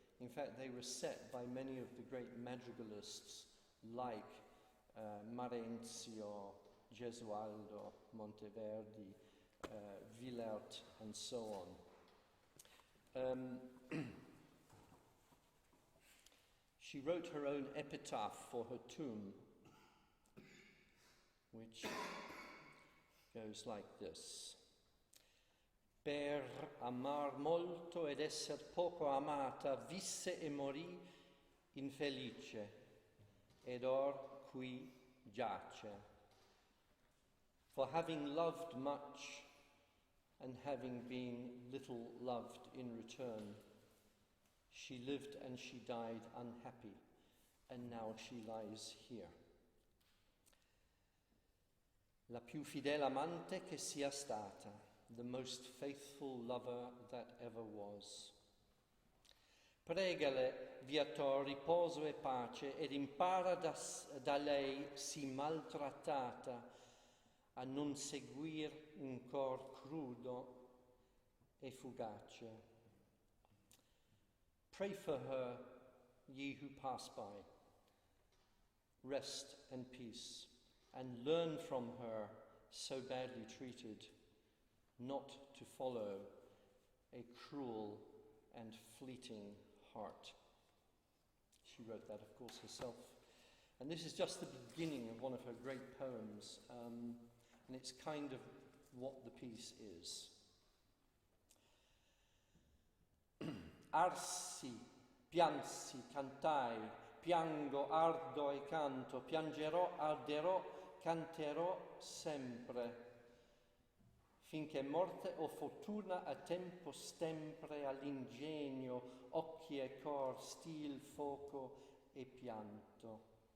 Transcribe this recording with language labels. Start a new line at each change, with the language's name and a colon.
English: In fact, they were set by many of the great madrigalists like Marenzio, Gesualdo, Monteverdi, Villert, and so on. She wrote her own epitaph for her tomb, which goes like this.
Italian: Per amar molto ed esser poco amata, visse e morì infelice, ed or qui giace.
English: For having loved much and having been little loved in return, she lived and she died unhappy, and now she lies here.
Italian: La più fidele amante che sia stata,
English: the most faithful lover that ever was.
Italian: Pregale, viator, riposo e pace, ed impara da lei sì maltrattata a non seguir un cor crudo e fugace.
English: Pray for her, ye who pass by. Rest and peace, and learn from her so badly treated not to follow a cruel and fleeting heart. She wrote that, of course, herself. And this is just the beginning of one of her great poems, and it's kind of what the piece is.
Italian: Arsi, piansi, cantai, piango, ardo e canto, piangerò, arderò, canterò sempre, finché morte o fortuna a tempo stempre all'ingegno, occhi e cor, stil, foco e pianto.